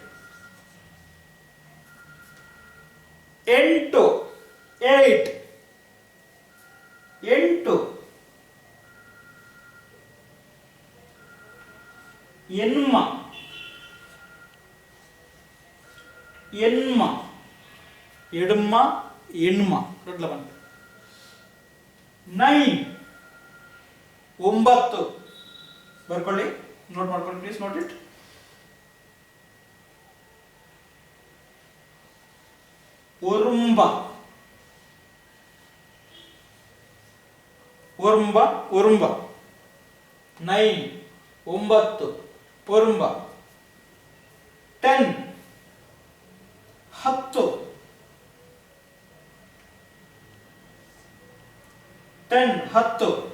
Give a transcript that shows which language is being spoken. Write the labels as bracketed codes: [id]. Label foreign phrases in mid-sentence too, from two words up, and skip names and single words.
[kn] 8, 8, 8. [tcy] ಎನ್ಮ, ಎನ್ಮ, ಎಡ್ಮ, ಎಣ್ಮ. [kn] 9, ಒಂಬತ್ತು. ಬರ್ಕೊಳ್ಳಿ, ನೋಟ್ ಮಾಡ್ಕೊಳ್ಳಿ, [en] please note it. [tcy] ಒರ್ಂಬ, ಒರ್ಂಬ, ಒರ್ಂಬ. [kn] 9, ಒಂಬತ್ತು, ಒರ್ಂಬ. 10, ಹತ್ತು, 10, ಹತ್ತು.